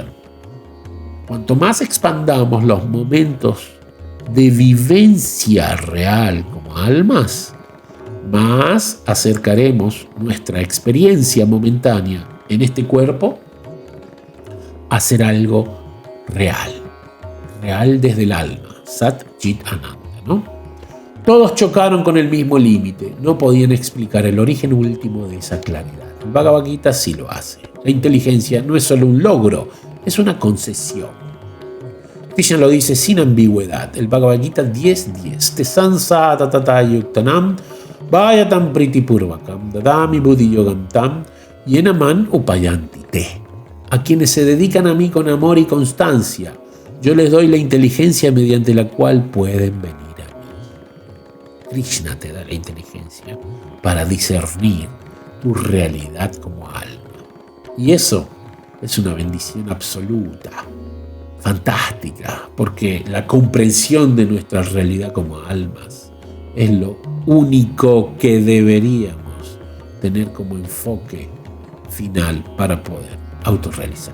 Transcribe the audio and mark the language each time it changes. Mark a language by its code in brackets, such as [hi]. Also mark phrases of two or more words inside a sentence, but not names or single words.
[es] Cuanto más expandamos los momentos de vivencia real como almas, más acercaremos nuestra experiencia momentánea en este cuerpo a ser algo real desde el alma, [sa] सत् चित् आनन्द, [es] ¿no? Todos chocaron con el mismo límite, no podían explicar el origen último de esa claridad. El Bhagavad Gita sí lo hace. La inteligencia no es solo un logro, es una concesión. Krishna lo dice sin ambigüedad. El Bhagavad Gita 10.10. [sa] ते सततयुक्तानां भजतां प्रीतिपूर्वकम् ददामि बुद्धियोगं तं येन माम् उपयान्ति ते. [es] A quienes se dedican a mí con amor y constancia, yo les doy la inteligencia mediante la cual pueden venir a mí. Krishna te da la inteligencia para discernir tu realidad como alma. Y eso es una bendición absoluta, fantástica, porque la comprensión de nuestra realidad como almas es lo único que deberíamos tener como enfoque final para poder autorrealizar.